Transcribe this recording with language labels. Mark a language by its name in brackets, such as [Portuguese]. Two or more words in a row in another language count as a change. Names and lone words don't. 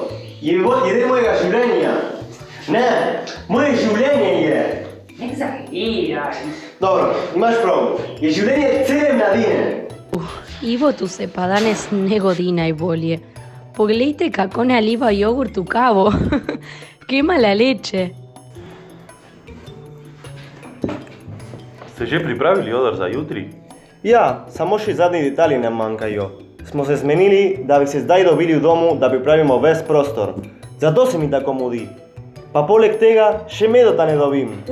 [Slovenian] Je del mojega življenja. Ne, moje življenje je. Ne exageraj. Dobro, imaš prav. Je življenje cele mladine. Ivo tu se pa danes ne godi najbolje. Poglejte, kako naliva jogurt v kavo. [Spanish] Qué mala leche. [Slovenian] Ste že pripravili odr za jutri? Ja, samo še zadnji detalji nam manjkajo. Smo se zmenili, da bi se zdaj dobili v domu, da pripravimo ves prostor. Zato se mi tako mudi. Pa poleg tega še Medota ne dobim.